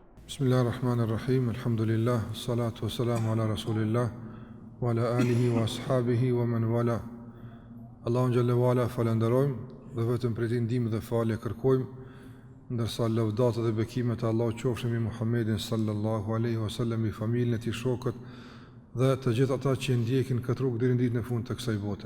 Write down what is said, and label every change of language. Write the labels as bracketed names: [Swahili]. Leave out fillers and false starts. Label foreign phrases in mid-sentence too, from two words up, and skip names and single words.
[Arabic] بسم الله الرحمن الرحيم، الحمد لله، الصلاة والسلام على رسول الله، وعلى آله وأصحابه ومن والاه. [Albanian] Allahun [Arabic] جل وعلا [Albanian] falenderojmë dhe vetëm prej tij ndihmë dhe falje kërkojmë, ndërsa lavdata dhe bekimet e Allahut qofshin mbi Muhammedin [Arabic] صلى الله عليه وسلم, [Albanian] i familjen e tij, shokët dhe të gjithë ata që ndjekin këtë rrugë deri në ditën e fundit të kësaj bote.